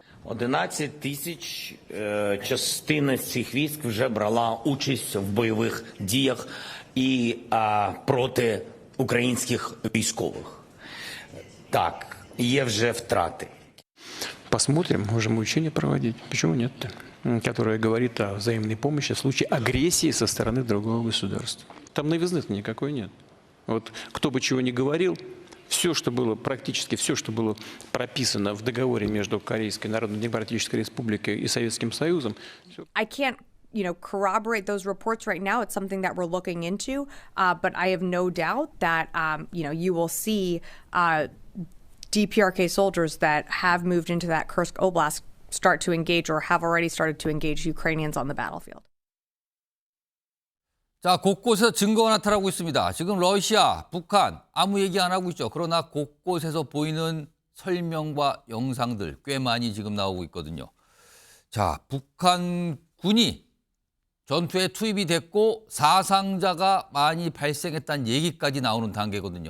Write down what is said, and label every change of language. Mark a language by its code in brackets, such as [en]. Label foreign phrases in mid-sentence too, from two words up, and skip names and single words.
[uk] 11 тисяч частина з цих військ вже брала участь в бойових діях і проти українських військових. Так, є вже втрати. [ru] Посмотрим, можем учения проводить. Почему нет-то? Которое говорит о взаимной помощи в случае агрессии со стороны другого государства. Там новизны-то никакой нет. Вот кто бы чего ни говорил, все, что было, практически все, что было прописано в договоре между Корейской Народно-Демократической Республикой и Советским Союзом. [en] I can't, corroborate those reports right now. It's something that we're looking into, but I have no doubt that, you will see DPRK soldiers that have moved into that Kursk Oblast start to engage or have already started to engage Ukrainians on the battlefield. [ko] 자, 곳곳에서 증거가 나타나고 있습니다. 지금 러시아, 북한 아무 얘기 안 하고 있죠. 그러나 곳곳에서 보이는 설명과 영상들 꽤 많이 지금 나오고 있거든요. 자, 북한 군이 전투에 투입이 됐고 사상자가 많이 발생했다는 얘기까지 나오는 단계거든요.